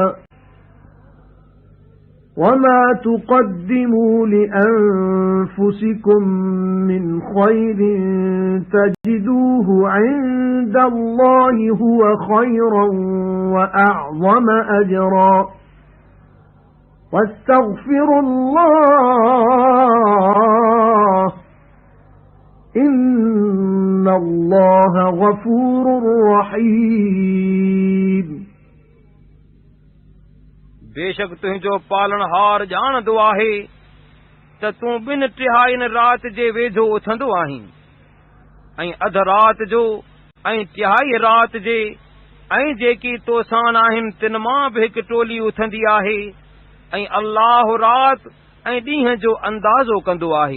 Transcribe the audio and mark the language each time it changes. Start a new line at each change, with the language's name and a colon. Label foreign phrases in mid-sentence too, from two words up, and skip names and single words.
Arabic: وما تقدموا لأنفسكم من خير تجدوه عند الله هو خيرا وأعظم أجرا واستغفروا الله إن الله غفور رحيم।
Sindhi: बेशक तुंहिंजो पालनहार ॼाणंदो आहे त तूं 2/3 रात जे वेझो उथंदो आहीं ऐं अध रात जो ऐं 1/3 रात जे ऐं जेकी तोसां आहिनि तिन मां बि हिकु टोली उथंदी आहे ऐं अल्लाह रात ऐं ॾींहं जो अंदाज़ो कंदो आहे।